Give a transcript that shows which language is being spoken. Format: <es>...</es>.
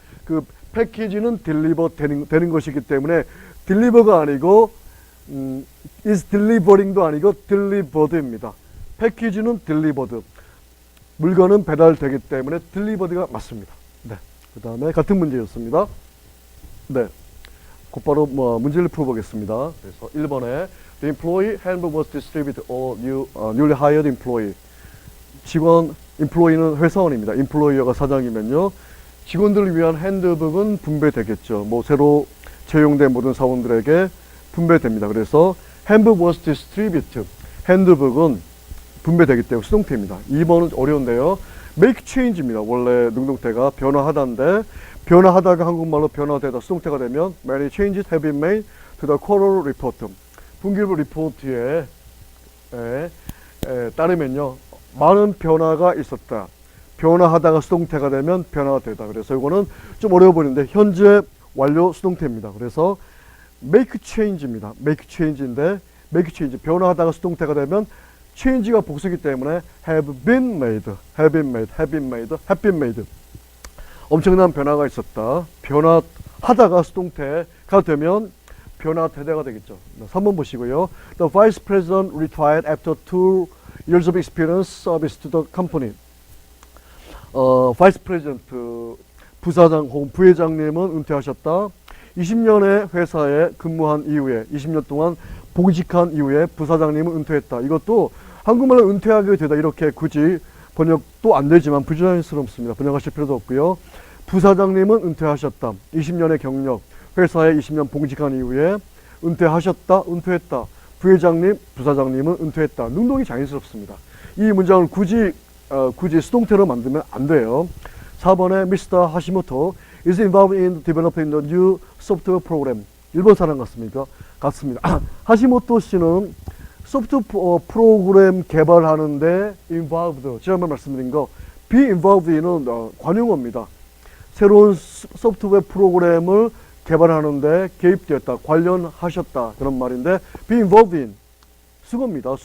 <ko>그 패키지는 딜리버 되는 것이기 때문에 딜리버가 아니고 is delivering 도 아니고 delivered입니다. 패키지는 delivered. 물건은 배달되기 때문에 delivered가 맞습니다. 네. 그 다음에 같은 문제였습니다. 네. 곧바로 문제를 풀어보겠습니다. 그래서 1번에</ko> <en>The employee handbook was distributed all newly hired employee.</en> <ko>employee는 회사원입니다. employer가 사장이면요. 직원들을 위한 핸드북은 분배되겠죠. 새로 채용된 모든 사원들에게 분배됩니다. 그래서 handbook was distributed. 핸드북은 분배되기 때문에 수동태입니다. 2번은 어려운데요. make change입니다. 원래 능동태가 변화하다인데 변화하다가 한국말로 변화되다 수동태가 되면</ko> <en>many changes have been made to the quarterly report.</en> <ko>분기부 리포트에 따르면요. 많은 변화가 있었다. 변화하다가 수동태가 되면 변화가 되다. 그래서 이거는 좀 어려워 보이는데 현재 완료 수동태입니다. 그래서 make change입니다. make change인데 make change 변화하다가 수동태가 되면 change가 복수이기 때문에</ko> <en>have been made, have been made, have been made, have been made.</en> <ko>엄청난 변화가 있었다. 변화하다가 수동태가 되면 변화되다가 되겠죠. 3번 보시고요.</ko> <en>The vice president retired after 2 years of experience service to the company.</en> <ko>vice president 부사장 혹은 부회장님은 은퇴하셨다. 20년의 회사에 근무한 이후에 20년 동안 복직한 이후에 부사장님은 은퇴했다. 이것도 한국말로 은퇴하게 되다 이렇게 굳이 번역도 안 되지만 부자연스럽습니다. 번역하실 필요도 없고요. 부사장님은 은퇴하셨다. 20년의 경력, 회사에 20년 봉직한 이후에 은퇴하셨다, 은퇴했다. 부회장님, 부사장님은 은퇴했다. 능동이 자연스럽습니다. 이 문장을 굳이 수동태로 만들면 안 돼요. 4번에 Mr.</ko> <en>하시모토 is involved in developing the new software program.</en> <ko>일본 사람 같습니까? 같습니다. 하시모토 씨는 소프트 프로그램 개발하는데 involved, 지난번에 말씀드린 거 be involved는 관용어입니다. 새로운 소프트웨어 프로그램을 개발하는데 개입되었다, 관련하셨다 그런 말인데 be involved in 수거입니다.</ko>